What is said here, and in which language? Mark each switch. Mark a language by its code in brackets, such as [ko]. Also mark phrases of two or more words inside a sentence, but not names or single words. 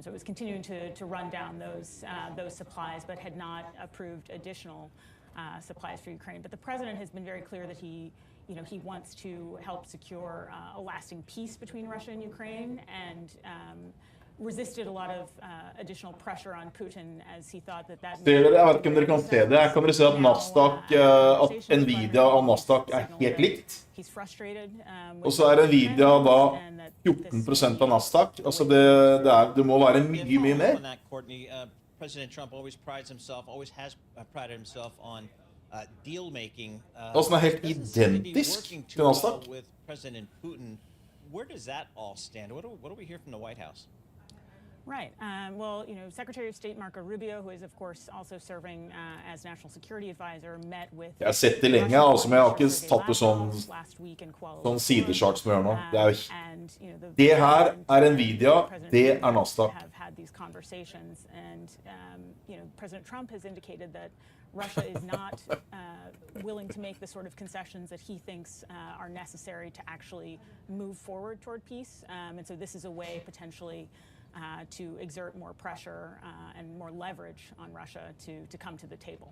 [en] So it was continuing to run down those supplies, but had not approved additional supplies for Ukraine. But the president has been very clear that he wants to help secure a lasting peace between Russia and Ukraine, and resisted a lot of additional pressure on Putin as he thought that. [no] Ser dere, jeg vet ikke om dere kan se det. Her kan dere se at Nasdaq, at Nvidia og Nasdaq er helt likt. Og så er Nvidia da 14% av Nasdaq. Altså det må være mye mer. [en] President Trump always prides himself, always has prided himself on deal making. [no] Altså den er helt identisk til Nasdaq. [en] With President Putin, where does that all stand? What do we hear from the White House? Right. Well, you know, Secretary of State Marco Rubio, who is of course also serving as National Security Advisor, met with. [no] Jeg har sett det lenge, altså, men jeg har ikke tatt det sånn sidecharts som jeg gjør nå. Det her er Nvidia, det er Nasdaq. [en] Have had these conversations, and you know, President Trump has indicated that Russia is not willing to make the sort of concessions that he thinks are necessary to actually move forward toward peace, and so this is a way potentially to exert more pressure and more leverage on Russia to come to the table.